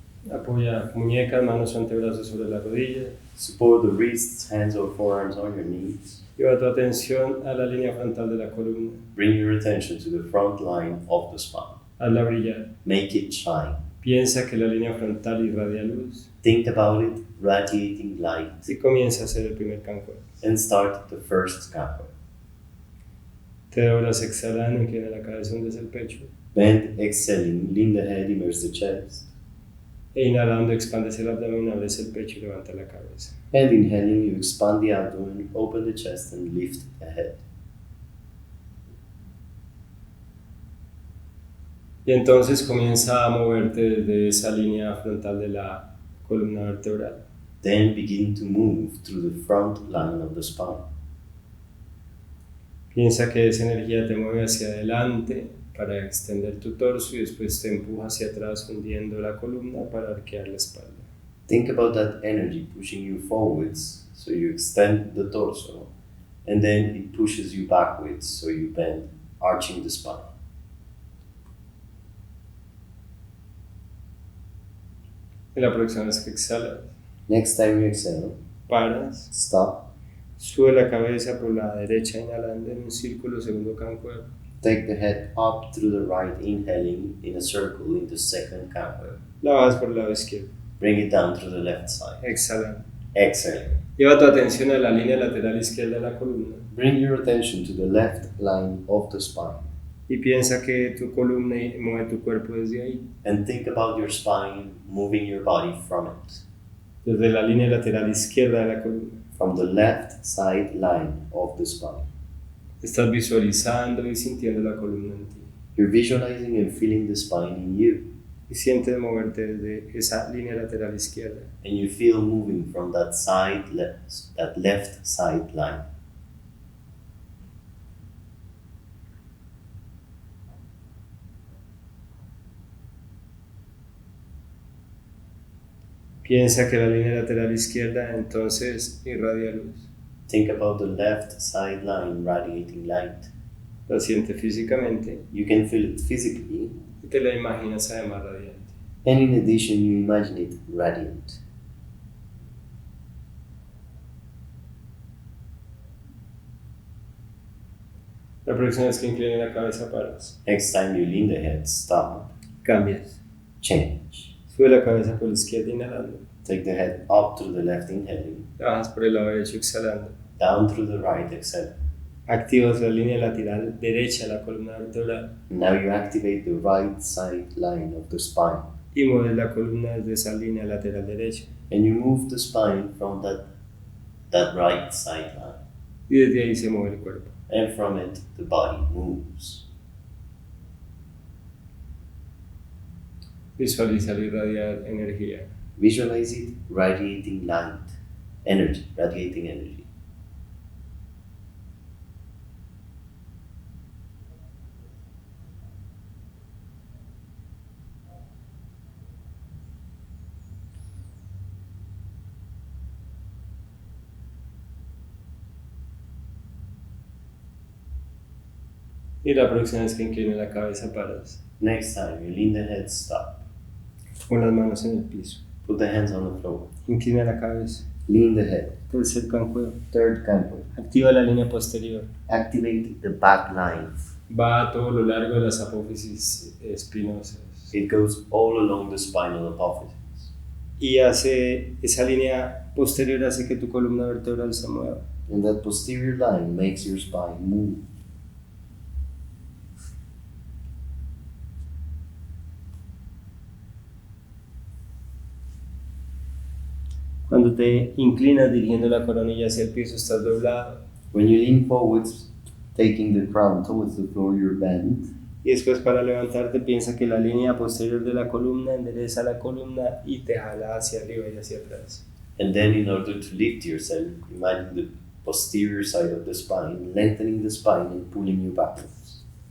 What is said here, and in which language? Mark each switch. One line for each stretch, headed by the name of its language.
Spanish: Apoya muñecas, manos o antebrazos sobre la rodilla.
English: Support the wrists, hands or forearms on your knees.
Spanish: Lleva tu atención a la línea frontal de la columna.
English: Bring your attention to the front line of the spine.
Spanish: Hazla brillar.
English: Make it shine.
Spanish: Piensa que la línea frontal irradia luz
English: Think about it radiating light
Spanish: y comienza a hacer el primer Kankuebs.
English: and start the first camel.
Spanish: Te doblas exhalando, inclina la cabeza, hundes el pecho.
English: Bend, exhaling, lean the head, immerse the chest.
Spanish: E inhalando, expandes el abdomen, abres el pecho y levanta la cabeza.
English: And inhaling, you expand the abdomen, open the chest and lift the head.
Spanish: Y entonces comienza a moverte desde esa línea frontal de la columna vertebral.
English: Then begin to move through the front line of the spine.
Spanish: Piensa que esa energía te mueve hacia adelante para extender tu torso y después te empuja hacia atrás hundiendo la columna para arquear la espalda.
English: Think about that energy pushing you forwards, so you extend the torso, and then it pushes you backwards, so you bend, arching the spine.
Spanish: Y la próxima vez que exhalas,
English: Next time you exhale,
Spanish: paras,
English: stop,
Spanish: sube la cabeza por la derecha inhalando en un círculo, segundo Kankuebs.
English: take the head up through the right, inhaling in a circle into second camel.
Spanish: La bajas por el lado izquierdo,
English: Bring it down through the left side.
Spanish: exhalando.
English: Exhale.
Spanish: Lleva tu atención a la línea lateral izquierda de la columna
English: Bring your attention to the left line of the spine
Spanish: y piensa que tu columna mueve tu cuerpo desde ahí,
English: and think about your spine moving your body from it,
Spanish: desde la línea lateral izquierda de la columna.
English: from the left side line of the spine.
Spanish: Estás visualizando y sintiendo la columna en ti.
English: You're visualizing and feeling the spine in you,
Spanish: Y sientes moverte desde esa línea lateral izquierda.
English: and you feel moving from that left side line.
Spanish: Piensa que la línea lateral izquierda entonces irradia luz.
English: Think about the left side line radiating light.
Spanish: La sientes físicamente
English: You can feel it physically,
Spanish: y te la imaginas además radiante.
English: and in addition, you imagine it radiant.
Spanish: La próxima vez que inclines la cabeza paras.
English: Next time you lean the head, stop,
Spanish: Cambias.
English: change.
Spanish: Sube la cabeza por la izquierda inhalando.
English: Take the head up through the left, inhaling,
Spanish: La bajas por el lado derecho exhalando.
English: down through the right, exhaling.
Spanish: Activas la línea lateral derecha de la columna vertebral
English: Now you activate the right side line of the spine,
Spanish: y mueves la columna desde esa línea lateral derecha.
English: and you move the spine from that right side line,
Spanish: Y desde ahí se mueve el cuerpo.
English: and from it the body moves.
Spanish: Visualiza irradiar energía.
English: Visualize it radiating light, energy, radiating energy.
Spanish: Y la próxima vez que inclines la cabeza paras.
English: Next time you lean the head, stop.
Spanish: Pon las manos en el piso.
English: Put the hands on the floor.
Spanish: Inclina la cabeza.
English: Lean the head.
Spanish: Tercer Kankuebs.
English: Third camel.
Spanish: Activa la línea posterior.
English: Activate the back line.
Spanish: Va a todo lo largo de las apófisis espinosas.
English: It goes all along the spinal apophysis.
Spanish: Y hace esa línea posterior hace que tu columna vertebral se mueva.
English: And that posterior line makes your spine move.
Spanish: Cuando te inclinas dirigiendo la coronilla hacia el piso, estás doblado.
English: When you lean forwards, taking the crown towards the floor, you're bent.
Spanish: Y después para levantarte piensa que la línea posterior de la columna endereza la columna y te jala hacia arriba y hacia atrás.
English: And then in order to lift yourself, imagine the posterior side of the spine, lengthening the spine and pulling you backwards.